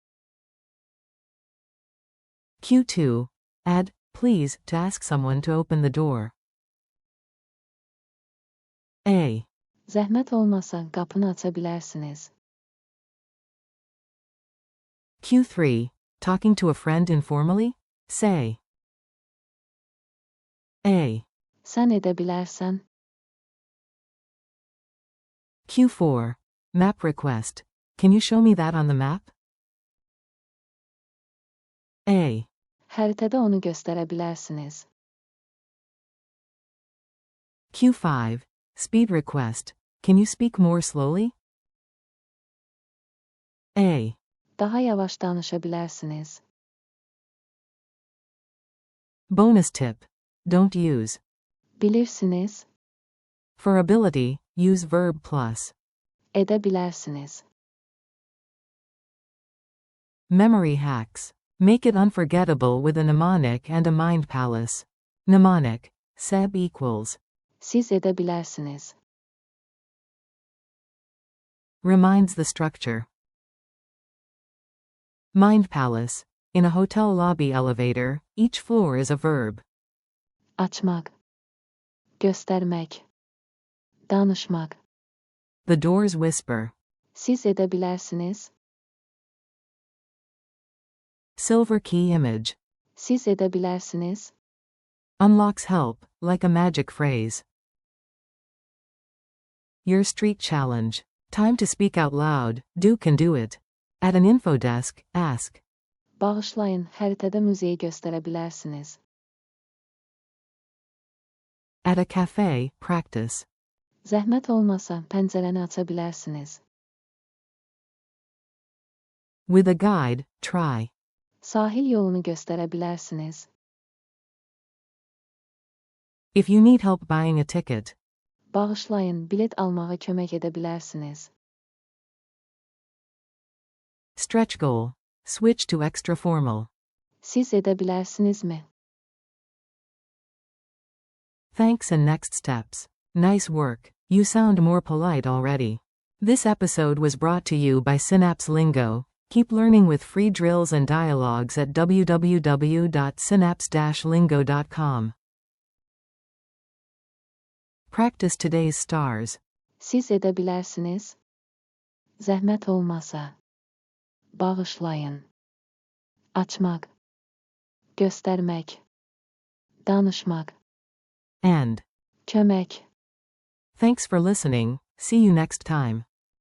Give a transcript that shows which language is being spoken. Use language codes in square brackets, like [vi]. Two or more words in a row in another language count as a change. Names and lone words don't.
[en] Q2. Add, please, to ask someone to open the door. A. [az] Zəhmət olmasa qapını açabilirsiniz. [en] Q3. Talking to a friend informally? Say. A. [az] Sən edə bilərsən. [en] Q4. Map request. Can you show me that on the map? A. [az] Xəritədə onu göstərə bilərsiniz. [en] Q5. Speed request. Can you speak more slowly? A. [az] Daha yavaş danışa bilərsiniz. [en] Bonus tip. Don't use. [az] Bilirsiniz. [en] For ability, use verb plus. [az] Edə bilərsiniz. [en] Memory hacks. Make it unforgettable with a mnemonic and a mind palace. Mnemonic. Seb equals. [az] Siz edə bilərsiniz. [en] Reminds the structure. Mind palace. In a hotel lobby elevator, each floor is a verb. [az] Açmaq. Göstərmək. Danışmaq. [en] The doors whisper. [az] Siz edə bilərsiniz. [en] Silver key image. [az] Siz edə bilərsiniz. [en] Unlocks help, like a magic phrase. Your street challenge. Time to speak out loud. Do can do it. At an info desk, ask. [az] Bağışlayın, xəritədə muzeyi göstərə bilərsiniz. [en] At a cafe, practice. [az] Zəhmət olmasa pəncərəni aça bilərsiniz. [en] With a guide, try. [az] Sahil yolunu göstərə bilərsiniz. [en] If you need help buying a ticket. [az] Bağışlayın, bilet almağa kömək edə bilərsiniz. [en] Stretch goal. Switch to extra formal. [az] Siz edə bilərsinizmi? [en] Thanks and next steps. Nice work. You sound more polite already. This episode was brought to you by Synapse Lingo. Keep learning with free drills and dialogues at www.synapse-lingo.com. Practice today's stars. [az] Siz edə bilərsiniz. Zəhmət olmasa. Bağışlayın. Açmaq. Göstərmək. Danışmaq. [en] And [az] Kömək. [en] thanks for listening. See you next time.